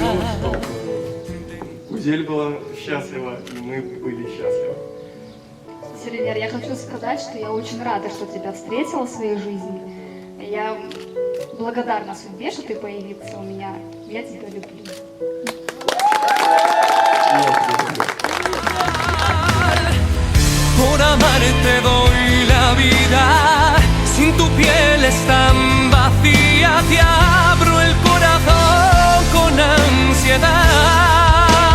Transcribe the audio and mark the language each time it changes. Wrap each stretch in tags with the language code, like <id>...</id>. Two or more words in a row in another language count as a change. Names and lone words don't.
<es>fragilidad.</es> <ru>чтобы Гузель была счастлива, и мы были счастливы. Сервер, я хочу сказать, что я очень рада, что тебя встретила в своей жизни. Я благодарна судьбе, что ты появился у меня. Я тебя люблю.</ru> <es>Por amarte doy la vida, sin tu piel es tan vacía, te abro el corazón con ansiedad.</es>